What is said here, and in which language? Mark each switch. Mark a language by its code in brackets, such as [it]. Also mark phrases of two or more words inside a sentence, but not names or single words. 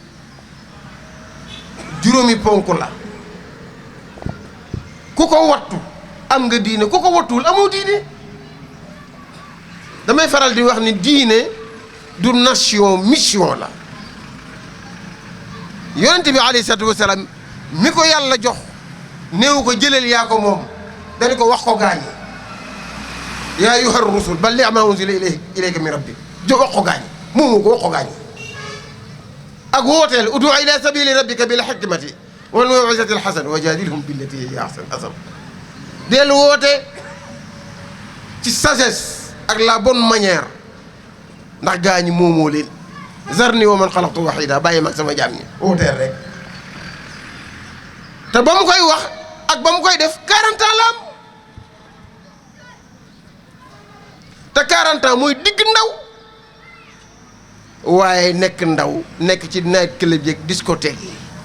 [wo] juróomi ponk la ku ko wattu am nga diine ku ko wattuwul amoo diine damay faral di wax ni diine du [fr] nation mission [wo] la yonent bi [ar] عليه الصلاة والسلام [wo] mi ko yàlla jox néew ko jëleel yaa ko moom dañu ko wax ko gaañi [ar] يا أيها الرسول بلغ ما أنزل إليك من ربك [wo] jo wax ko gaañi moomu ko wax ko gaañi ak wooteel [ar] ادع إلى سبيل ربك بالحكمة والموعظة الحسنة وجادلهم بالتي هي أحسن [wo] del woote ci sagesse ak [fr] la bonne manière [wo] ndax gaañi moomoo leen zarni [ar] ومن خلقت وحيدا [wo] bàyyi mag sama jaam ñi wooteel rek te ba mu koy wax ak ba mu koy def 40 ans la am te 40 ans mooy digg ndaw waaye nekk ndaw nekk ci [en] night club [wo] yeeg discothèque yi